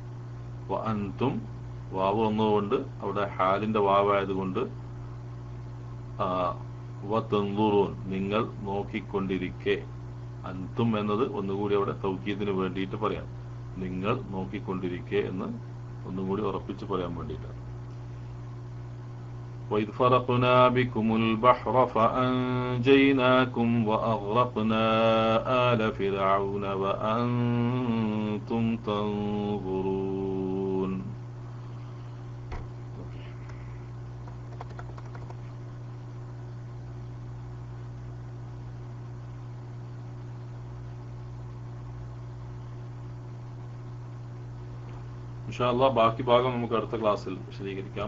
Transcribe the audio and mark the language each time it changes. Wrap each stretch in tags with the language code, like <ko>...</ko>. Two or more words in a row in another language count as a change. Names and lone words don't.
<ml>വഅൻതും വാവ് വന്നതുകൊണ്ട് അവിടെ ഹാലിന്റെ വാവായതുകൊണ്ട് വതൻദുറൂൻ നിങ്ങൾ നോക്കിക്കൊണ്ടിരിക്കെ. അൻതും എന്നത് ഒന്നുകൂടി അവിടെ തൗക്കീദിന് വേണ്ടിയിട്ട് പറയാം. നിങ്ങൾ നോക്കിക്കൊണ്ടിരിക്കെ എന്ന് ഒന്നുകൂടി ഉറപ്പിച്ച് പറയാൻ വേണ്ടിയിട്ടാണ്.</ml> <ar>وإذ فرقنا بكم البحر فأنجيناكم وأغرقنا آل فرعون وأنتم تنظرون. إن شاء الله</ar> <ml>ബാക്കി ഭാഗം നമുക്ക് അടുത്ത ക്ലാസ്സിൽ വിശദീകരിക്കാം.</ml>